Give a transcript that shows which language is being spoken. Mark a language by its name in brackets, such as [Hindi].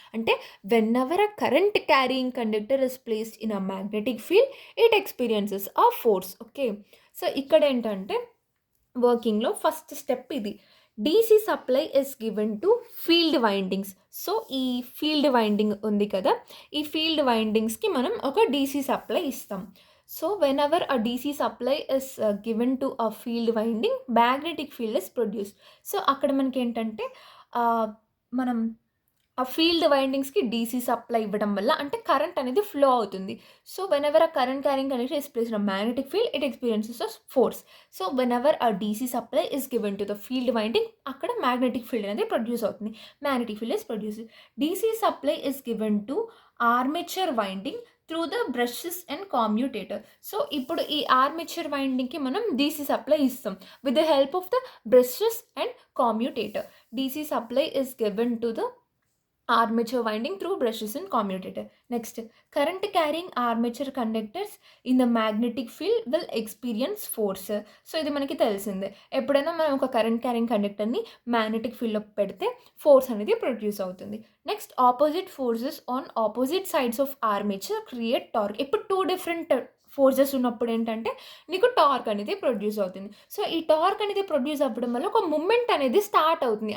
[Telugu] అంటే [English] Whenever a current carrying conductor is placed in a magnetic field it experiences a force. [Telugu] Okay, so ఇక్కడ ఏంటంటే వర్కింగ్లో first step ఇది, [English] DC supply is given to field windings. [Telugu] So ఈ field winding ఉంది కదా, ఈ field వైండింగ్స్కి మనం ఒక డీసీ సప్లై ఇస్తాం. [English] So whenever a DC supply is given to a field winding, magnetic field is produced. [Telugu] So అక్కడ మనకి ఏంటంటే మనం ఆ ఫీల్డ్ వైండింగ్స్కి డీసీ సప్లై ఇవ్వడం వల్ల అంటే కరెంట్ అనేది ఫ్లో అవుతుంది. [English] So whenever a current carrying conductor is placed in a magnetic field it experiences a force. So whenever a DC supply is given to the field winding [Telugu] అక్కడ magnetic field అనేది produce అవుతుంది, [English] magnetic field is produced. DC supply is given to armature winding through the brushes and commutator. [Telugu] So ఇప్పుడు ఈ armature వైండింగ్కి మనం DC supply ఇస్తాం with the help of the brushes and కామ్యూటేటర్. [English] DC supply is given to the armature winding through brushes in commutator. Next, current carrying armature conductors in the magnetic field will experience force. [Telugu] So ఇది మనకి తెలిసిందే. ఎప్పుడైనా మనం ఒక current carrying కండక్టర్ని magnetic ఫీల్డ్లో పెడితే force అనేది produce అవుతుంది. [English] Next, opposite forces on opposite sides of armature create torque. [Telugu] ఇప్పుడు 2 డిఫరెంట్ ఫోర్సెస్ ఉన్నప్పుడు ఏంటంటే నీకు టార్క్ అనేది ప్రొడ్యూస్ అవుతుంది. సో ఈ టార్క్ అనేది ప్రొడ్యూస్ అవ్వడం వల్ల ఒక మూమెంట్ అనేది స్టార్ట్ అవుతుంది.